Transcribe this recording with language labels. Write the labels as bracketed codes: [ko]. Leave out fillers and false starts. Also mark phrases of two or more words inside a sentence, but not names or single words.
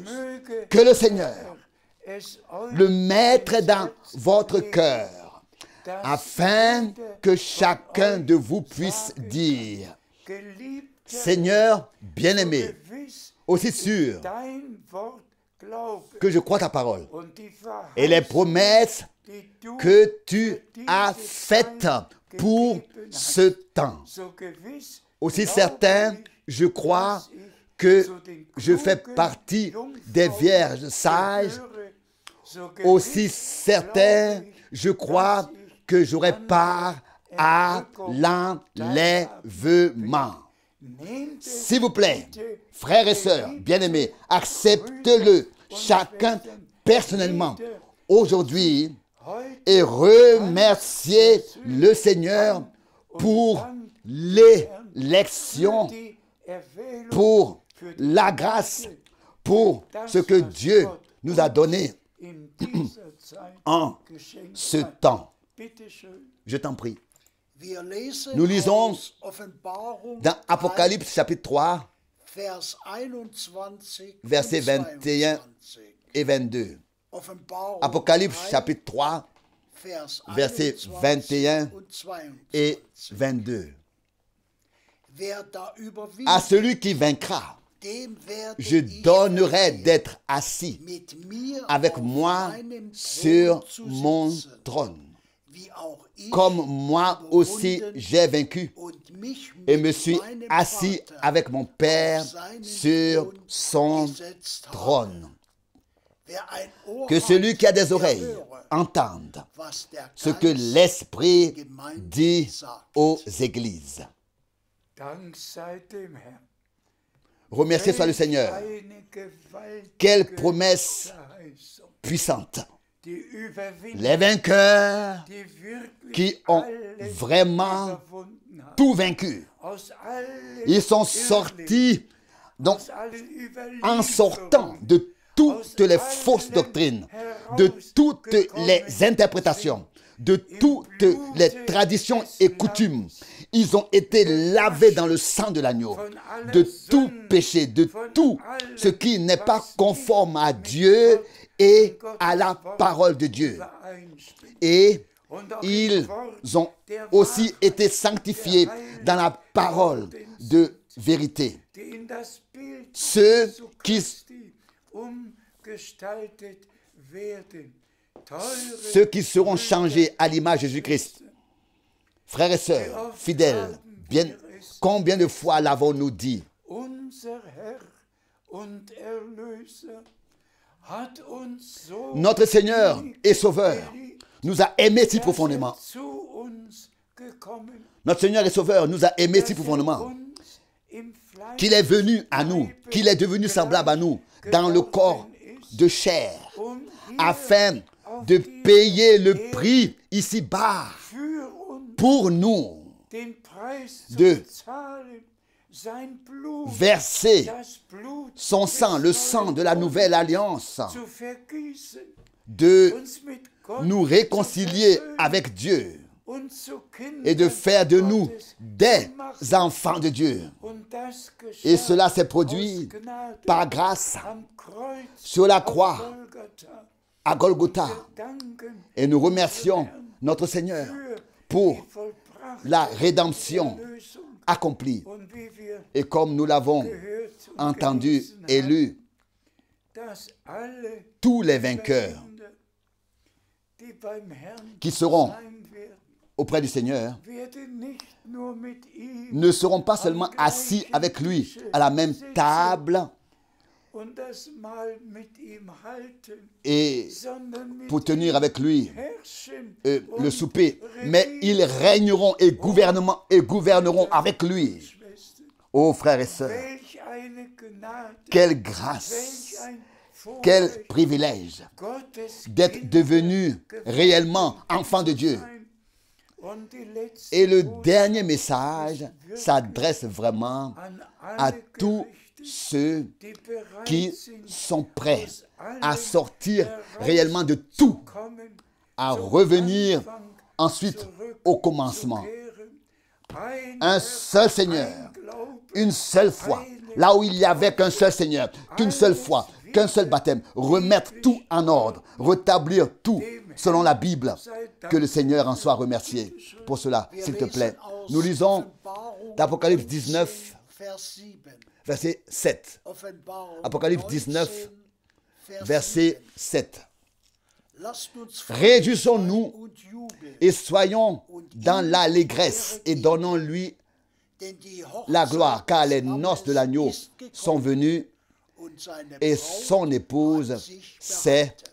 [fr] Que le Seigneur le mette dans votre cœur afin que chacun de vous puisse dire: Seigneur bien-aimé, aussi sûr [de] glaube [fr] que je crois ta parole [de] und die [fr] et les [de] Verheißung, [fr] promesses [de] die du [fr] que tu as faites pour ce temps. [de] so gewiss [fr] Aussi [de] glaube [fr] certain, [de] ich, [fr] je crois [de] dass ich [fr] que [de] zu den [fr] je fais [de] klugen [fr] partie [de] Jungfrauen [fr] des vierges sages. [de] gehöre. So [fr] Aussi [de] gewiss [fr] certain, [de] glaube ich, [fr] je crois que j'aurai part à l'enlèvement. [de] nehmt es [fr] S'il vous plaît, [de] bitte [fr] frères et sœurs, bien-aimés, acceptez-le chacun personnellement aujourd'hui [de] heute [fr] et remerciez le Seigneur pour l'élection, [de] die Erwählung, [fr] pour [de] für die [fr] la grâce, pour ce que Dieu nous a donné [de] in dieser Zeit [fr] en [de] geschenkt [fr] ce [de] hat. [fr] temps. [de] Bitte schön. [fr] Je t'en prie. [de] Wir lesen [fr] Nous lisons [de] aus Offenbarung [fr] Dans Apocalypse chapitre 3, [de] 3, Vers 21 [fr] versets [de] und 21 22. [fr] et 22. [de] Offenbarung [fr] Apocalypse [de] 3, [fr] chapitre 3, [de] Vers [fr] versets [de] 21 [fr] 21 [de] und 22. [fr] et 22. [de] Wer da überwindet, [fr] À celui qui vaincra, [de] dem werde [fr] je [de] ich [fr] donnerai [de] verleihen, [fr] d'être assis [de] mit mir [fr] avec [de] auf [fr] moi [de] meinem [fr] sur [de] Thron zu [fr] mon [de] sitzen, [fr] trône. [de] wie auch ich [fr] Comme moi aussi j'ai vaincu [de] und mich [fr] et [de] mit [fr] me suis [de] meinem [fr] assis [de] Vater [fr] avec mon Père [de] auf seinen [fr] sur [de] Thron [fr] son [de] gesetzt habe. [fr] trône. [de] Wer ein Ohr [fr] Que celui qui a des [de] hat, [fr] oreilles [de] der höre, [fr] entende [de] was der [fr] ce que [de] Geist [fr] l'Esprit [de] Gemeinde [fr] dit [de] sagt. [fr] aux églises. [de] Dank sei dem Herrn. [fr] Remerciez soit le Seigneur. [de] Eine gewaltige [fr] Quelle promesse [de] Verheißung, [fr] puissante. [de] die überwindet, [fr] Les vainqueurs [de] die wirklich [fr] qui ont [de] alles [fr] vraiment [de] überwunden haben. [fr] tout vaincu. [de] Aus allen [fr] Ils sont [de] Irrlehren, [fr] sortis donc, [de] aus allen [fr] en sortant [de] Überlieferungen, [fr] de toutes les fausses doctrines, de toutes les interprétations, de toutes les traditions et coutumes. Ils ont été lavés dans le sang de l'agneau, de tout péché, de tout ce qui n'est pas conforme à Dieu et à la parole de Dieu. [de] übereinstimmt. [fr] Et [de] Und auch [fr] ils [de] im Wort [fr] ont aussi été sanctifiés dans la parole de vérité. [de] die in das Bild [fr] Ceux [de] Jesu [fr] qui [de] Christi umgestaltet werden. Teure [fr] ceux qui seront changés à l'image de Jésus-Christ. Frères et sœurs, fidèles, bien, combien de fois l'avons-nous dit? [de] unser Herr und Erlöser hat uns so [fr] Notre Seigneur et Sauveur [de] geliebt, [fr] nous a aimés si [de] dass [fr] profondément. [de] zu uns gekommen, [fr] Notre Seigneur et Sauveur nous a aimés si [de] dass [fr] profondément [de] uns im Fleisch [fr] qu'il est venu à nous, qu'il est devenu semblable à nous dans le corps de chair, [de] um hier [fr] afin [de] auf [fr] de [de] dieser [fr] payer le [de] Erde [fr] prix ici-bas [de] für uns [fr] pour nous, [de] den Preis zu [fr] de [de] bezahlen, sein Blut, [fr] verser [de] das Blut [fr] son sang, le sang de la nouvelle alliance, [de] zu vergießen, [fr] de [de] uns mit Gott [fr] nous [de] zu [fr] réconcilier [de] versöhnen [fr] avec Dieu [de] und zu [fr] et de [de] Kindern [fr] faire de nous [de] Gottes [fr] des [de] zu machen. [fr] enfants de Dieu. [de] Und das geschah [fr] Et cela s'est produit [de] aus Gnade [fr] par grâce [de] am Kreuz [fr] sur la [de] auf [fr] croix [de] Golgatha. [fr] à Golgotha. [de] Wir danken [fr] Et nous remercions notre Seigneur [de] für [fr] pour [de] die vollbrachte [fr] la rédemption [de] Erlösung. [fr] accomplie. [de] Und wie wir [fr] Et comme nous l'avons [de] gehört und [fr] entendu [de] gelesen [fr] et [de] haben, [fr] lu, [de] dass alle [fr] tous les vainqueurs [de] Überwinde, die beim Herrn [fr] qui seront [de] sein werden, [fr] auprès du Seigneur [de] werden nicht nur mit ihm [fr] ne seront pas seulement assis avec lui à la même table [de] und das Mahl mit ihm halten, [fr] et [de] sondern mit [fr] pour tenir [de] ihm [fr] avec lui [de] herrschen [fr] le [de] und [fr] souper, mais ils régneront et gouverneront avec lui. [de] Schwestern. [fr] Ô frères et sœurs, [de] Welch eine Gnade, [fr] quelle grâce, [de] welch ein [fr] quel [de] Vorrecht, [fr] privilège [de] Gottes [fr] d'être [de] Kinder [fr] devenu [de] geworden [fr] réellement enfant de [de] zu [fr] Dieu. [de] sein. Und die letzte [fr] Et le [de] Botschaft [fr] dernier [de] ist [fr] message [de] wirklich [fr] s'adresse vraiment [de] an [fr] à [de] alle [fr] tous [de] gerichtet, [fr] ceux [de] die bereit [fr] qui [de] sind, [fr] sont prêts [de] aus allem [fr] à sortir [de] heraus [fr] réellement de tout, [de] zu kommen, [fr] à [de] zum [fr] revenir [de] Anfang [fr] ensuite [de] zurück [fr] au commencement. [de] zu kehren. [fr] Un [de] Herr, [fr] seul Seigneur, [de] ein Glaube, [fr] une seule foi, là où il n'y avait qu'un seul Seigneur, qu'une seule foi, qu'un seul baptême, remettre tout en ordre, rétablir tout selon la Bible. Que le Seigneur en soit remercié pour cela, [de] Wir [fr] s'il te plaît. [de] lesen aus [fr] Nous lisons [de] Offenbarung [fr] d'Apocalypse [de] 19, [fr] 19, [de] Vers 7. [fr] verset 7. [de] Offenbarung [fr] Apocalypse 19, verset 7. [de] Lasst uns [fr] Réjouissons-nous [de] und jubeln, [fr] et soyons dans l'allégresse et donnons-lui [de] denn die [fr] la [de] Hochzeit [fr] gloire, car les [de] des Lammes [fr] noces de l'agneau [de] ist gekommen, [fr] sont venues [de] und seine [fr] et [de] Braut [fr] son épouse [de] hat sich [fr] s'est [de] bereitet.